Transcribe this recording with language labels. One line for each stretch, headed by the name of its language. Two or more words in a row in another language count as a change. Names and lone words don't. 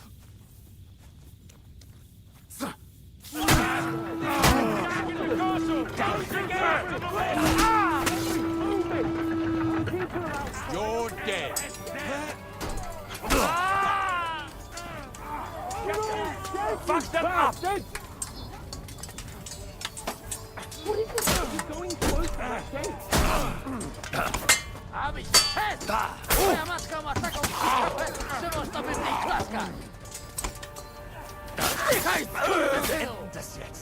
English: You're dead. Fuck them up! What is this? You're going close to that gate. Aby pest!
Polish: Moja matka ma taką przyczepę, że można by w niej klaskać! Dychaj, skurwysynu!
German: Das jetzt!